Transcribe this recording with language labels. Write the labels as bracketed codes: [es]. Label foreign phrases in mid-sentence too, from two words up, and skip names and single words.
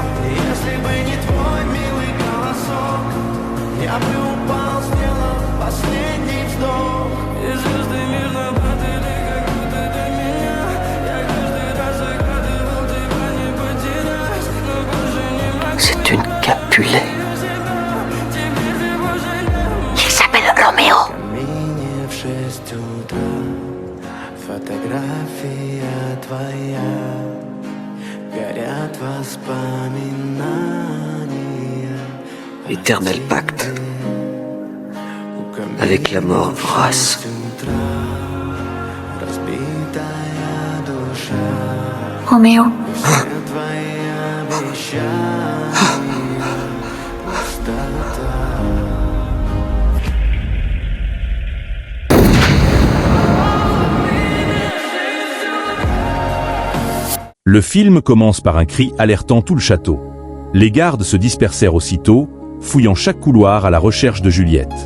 [ru] Если бы не твой милый голосок, я бы упал, сделав последний вдох. И звезды мирно падали, как будто до меня. Я каждый раз загадывал тебя не потерять, но больше не могу. [fr] C'est une Capulet. Il s'appelle Roméo. [ru] Камине в 6 утра, фотография твоя, горят воспоминания. [fr] Éternel pacte avec la mort vorace. [ru] Разбитая душа, Roméo. все твои обещания, пустота. [fr] Le film commence par un cri alertant tout le château. Les gardes se dispersèrent aussitôt, fouillant chaque couloir à la recherche de Juliette.